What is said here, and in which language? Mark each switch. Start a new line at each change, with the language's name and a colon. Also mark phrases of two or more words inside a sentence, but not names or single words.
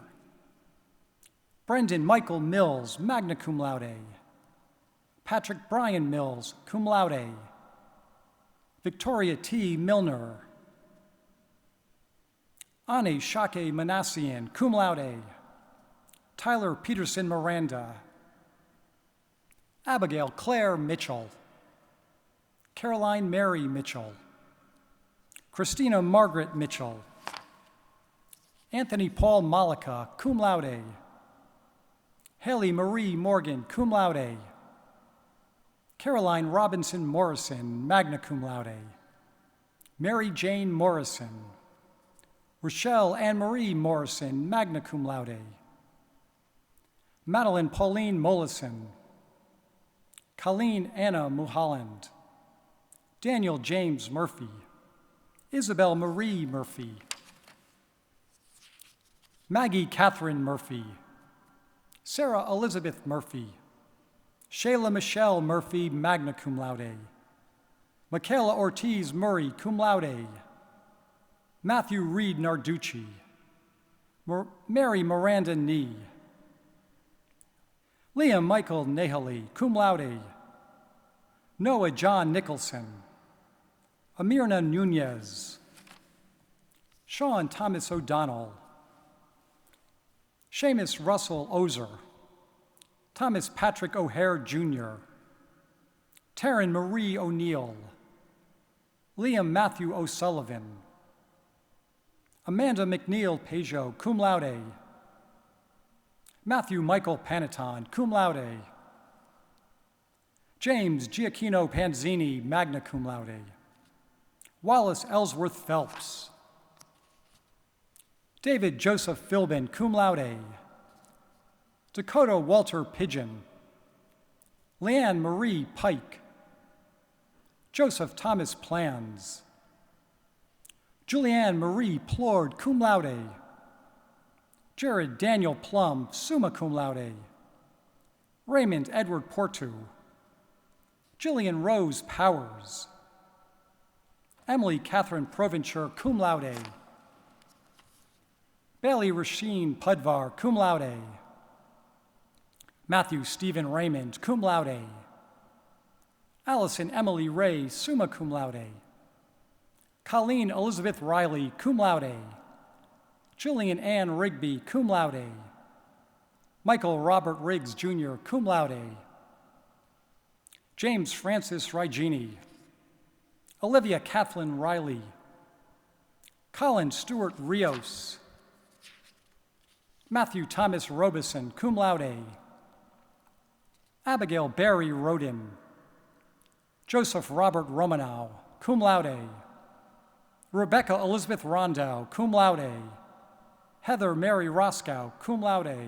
English: Brendan Michael Mills,
Latin: magna cum laude.
English: Patrick Brian Mills,
Latin: cum laude.
English: Victoria T. Milner. Ani Shake Manassian,
Latin: cum laude.
English: Tyler Peterson Miranda. Abigail Claire Mitchell. Caroline Mary Mitchell. Christina Margaret Mitchell. Anthony Paul Malika,
Latin: cum laude.
English: Haley Marie Morgan,
Latin: cum laude.
English: Caroline Robinson Morrison,
Latin: magna cum laude.
English: Mary Jane Morrison. Rochelle Anne-Marie Morrison,
Latin: magna cum laude.
English: Madeline Pauline Mollison. Colleen Anna Mulholland. Daniel James Murphy. Isabel Marie Murphy. Maggie Catherine Murphy. Sarah Elizabeth Murphy. Shayla Michelle Murphy,
Latin: magna cum laude.
English: Michaela Ortiz Murray,
Latin: cum laude.
English: Matthew Reed Narducci. Mary Miranda Nee. Liam Michael Nahali,
Latin: cum laude.
English: Noah John Nicholson. Amirna Nunez. Sean Thomas O'Donnell. Seamus Russell Ozer. Thomas Patrick O'Hare, Jr. Taryn Marie O'Neill. Liam Matthew O'Sullivan. Amanda McNeil Peugeot,
Latin: cum laude.
English: Matthew Michael Panaton,
Latin: cum laude.
English: James Giacchino Panzini,
Latin: magna cum laude.
English: Wallace Ellsworth Phelps. David Joseph Philbin,
Latin: cum laude.
English: Dakota Walter Pigeon. Leanne Marie Pike. Joseph Thomas Plans. Julianne Marie Plord,
Latin: cum laude.
English: Jared Daniel Plum,
Latin: summa cum laude.
English: Raymond Edward Portu. Jillian Rose Powers. Emily Catherine Provencher,
Latin: cum laude.
English: Bailey Rasheen Pudvar,
Latin: cum laude.
English: Matthew Stephen Raymond,
Latin: cum laude.
English: Allison Emily Ray,
Latin: summa cum laude.
English: Colleen Elizabeth Riley,
Latin: cum laude.
English: Jillian Ann Rigby,
Latin: cum laude.
English: Michael Robert Riggs, Jr.,
Latin: cum laude.
English: James Francis Rigini. Olivia Kathleen Riley. Colin Stewart Rios. Matthew Thomas Robeson,
Latin: cum laude.
English: Abigail Barry Rodin. Joseph Robert Romanow,
Latin: cum laude.
English: Rebecca Elizabeth Rondow,
Latin: cum laude.
English: Heather Mary Roscoe,
Latin: cum laude.